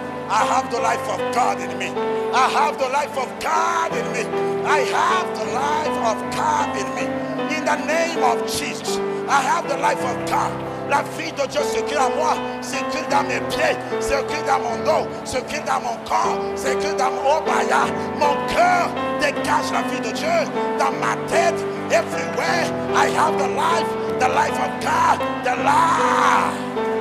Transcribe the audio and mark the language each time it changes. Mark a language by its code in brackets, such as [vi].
[en] I have the life of God in me. I have the life of God in me. I have the life of God in me. In the name of Jesus, I have the life of God. [fr] La vie de Dieu circule en moi, circule dans mes pieds, circule dans mon dos, circule dans mon corps, circule dans mon baya. Mon cœur dégage la vie de Dieu dans ma tête. [en] Everywhere I have the life of God, the life.